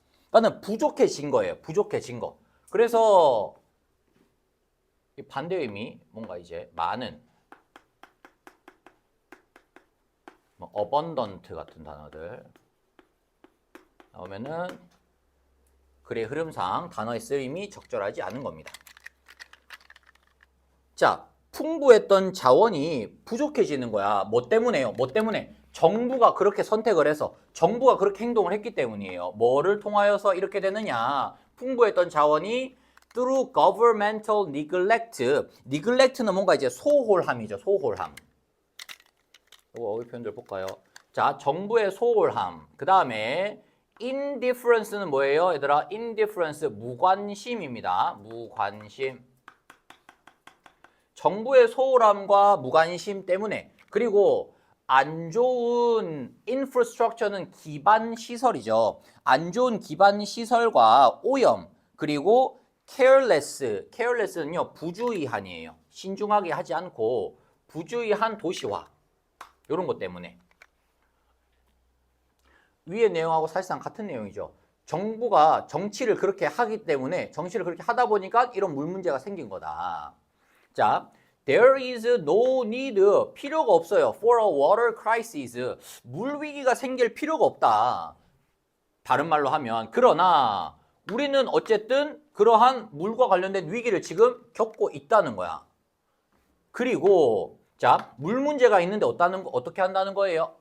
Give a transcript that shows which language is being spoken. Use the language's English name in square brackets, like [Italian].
[Korean] 그러니까 부족해진 거예요. 부족해진 거. 그래서 반대 의미 뭔가 이제 많은 뭐 abundant 같은 단어들 나오면은 글의 흐름상 단어의 쓰임이 적절하지 않은 겁니다. 자, 풍부했던 자원이 부족해지는 거야. 뭐 때문에요? 뭐 때문에? 정부가 그렇게 선택을 해서 정부가 그렇게 행동을 했기 때문이에요. 뭐를 통하여서 이렇게 되느냐? 풍부했던 자원이 [English] through governmental neglect. [Korean] neglect는 뭔가 이제 소홀함이죠. 소홀함. 이거 어휘 표현들 볼까요? 자, 정부의 소홀함. 그 다음에 indifference는 뭐예요? 얘들아, indifference 무관심입니다. 무관심. 정부의 소홀함과 무관심 때문에 그리고 안 좋은 infrastructure는 기반 시설이죠. 안 좋은 기반 시설과 오염 그리고 careless는요 부주의한이에요. 신중하게 하지 않고 부주의한 도시화 이런 것 때문에 위의 내용하고 사실상 같은 내용이죠. 정부가 정치를 그렇게 하기 때문에 정치를 그렇게 하다 보니까 이런 물 문제가 생긴 거다. [English] 자, there is no need, [Korean] 필요가 없어요. [English] for a water crisis, [Korean] 물 위기가 생길 필요가 없다. 다른 말로 하면 그러나 우리는 어쨌든 그러한 물과 관련된 위기를 지금 겪고 있다는 거야. 그리고 자, 물 문제가 있는데 어떻게 한다는 거예요?